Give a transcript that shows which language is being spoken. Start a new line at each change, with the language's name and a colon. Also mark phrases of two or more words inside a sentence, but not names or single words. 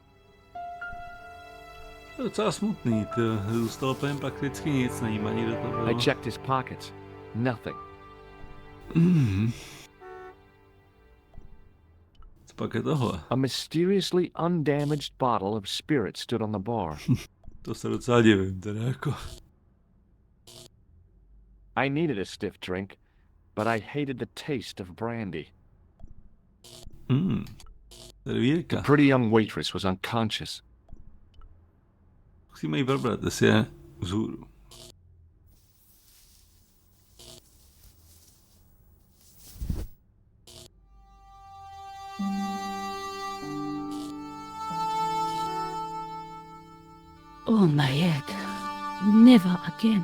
Czech: To je docela smutný, zůstalo úplně prakticky nic, není ani do toho.
English: I checked his pockets. Nothing.
Czech: Co pak je tohle?
English: A mysteriously undamaged bottle of spirit stood on the bar.
Czech: To se docela divím, teda jako.
English: I needed a stiff drink, but I hated the taste of brandy.
Czech: Servírka.
English: The pretty young waitress was unconscious.
Czech: Musíme jí probrat, jestli je vzhůru.
English: Oh my head. Never again.